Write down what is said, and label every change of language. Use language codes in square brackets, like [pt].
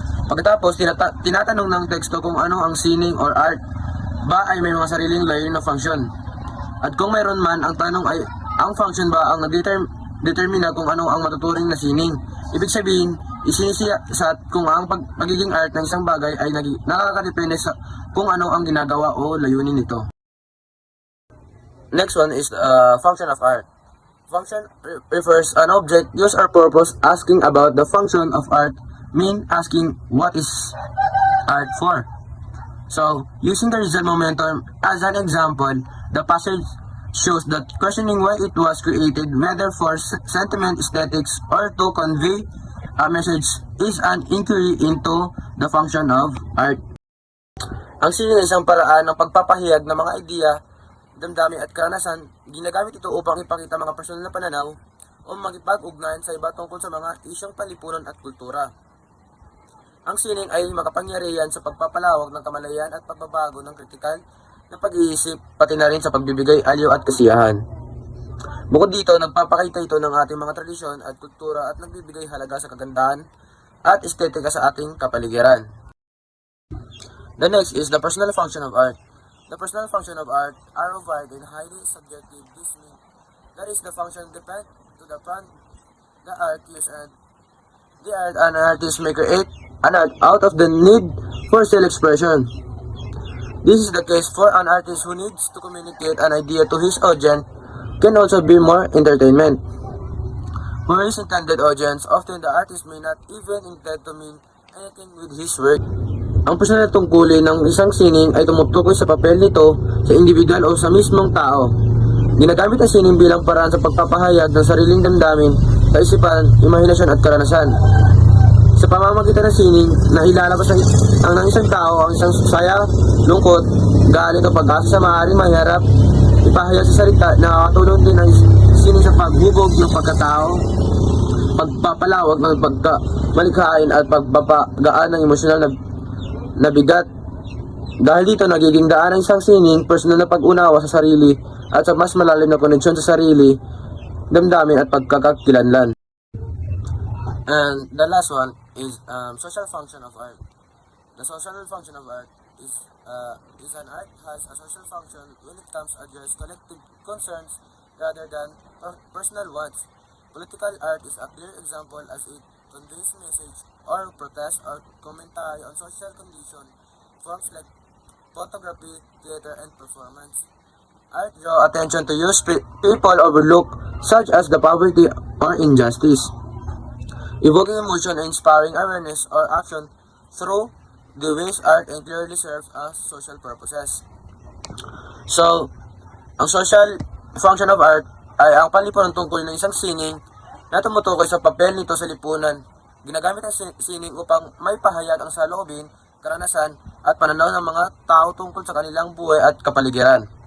[tl] Pagkatapos, tinatanong ng teksto kung ano ang sining or art ba ay may mga sariling layunin na function. At kung mayroon man, ang tanong ay, ang function ba ang determina kung ano ang matuturing na sining? Ibig sabihin, isinisiyasat kung ang pagiging art ng isang bagay ay nakakadepende sa kung ano ang ginagawa o layunin nito. [en] Next one is function of art. Function refers an object, use or purpose. Asking about the function of art mean asking what is art for. So, using the result momentum as an example, the passage shows that questioning why it was created, whether for sentiment, aesthetics, or to convey a message, is an inquiry into the function of art. [tl] Ang sining ay isang paraan ng pagpapahayag ng mga ideya, damdamin at karanasan. Ginagamit ito upang ipakita mga personal na pananaw o makipag-ugnayan sa iba tungkol sa mga isyong palipunan at kultura. Ang sining ay makapangyarihan sa pagpapalawak ng kamalayan at pagbabago ng kritikal na pag-iisip, pati na rin sa pagbibigay aliw at kasiyahan. Bukod dito, nagpapakita ito ng ating mga tradisyon at kultura at nagbibigay halaga sa kagandahan at estetika sa ating kapaligiran. [en] The next is the personal function of art. The personal function of art are wide and highly subjective. This means that is the function depend to the fund the art use and the art an artist may create an art out of the need for self-expression. This is the case for an artist who needs to communicate an idea to his audience can also be more entertainment. For his intended audience, often the artist may not even intend to mean anything with his work. [tl] Ang personal na tungkulin ng isang sining ay tumutukoy sa papel nito sa individual o sa mismong tao. Ginagamit ang sining bilang paraan sa pagpapahayag ng sariling damdamin, kaisipan, imahinasyon at karanasan. Sa pamamagitan ng sining, nailalabas ang ng isang tao ang isang saya, lungkot, galit o pag-asa sa maaaring maharap, ipahayag sa salita. Nakakatulong din ang sining sa paghubog ng pagkatao, pagpapalawak ng pagkamalikhain at pagpapagaan ng emosyonal na bigat. Dahil dito nagiging daan ng isang sining, personal na pag-unawa sa sarili at sa mas malalim na koneksyon sa sarili, damdamin at pagkakakilanlan. [en] And the last one is social function of art. The social function of art is an art has a social function when it comes to address collective concerns rather than personal ones. Political art is a clear example as it conveys message or protest or commentary on social condition. Forms like photography, theater, and performance. Art draw attention to issues people overlook, such as the poverty or injustice, evoking emotion and inspiring awareness or action through the ways art and clearly serves as social purposes. [tl] So, ang [en] social function of art [tl] ay ang panlipunan tungkol ng isang sining na tumutukoy sa papel nito sa lipunan. Ginagamit ang sining upang may pahayag ang saloobin, karanasan at pananaw ng mga tao tungkol sa kanilang buhay at kapaligiran.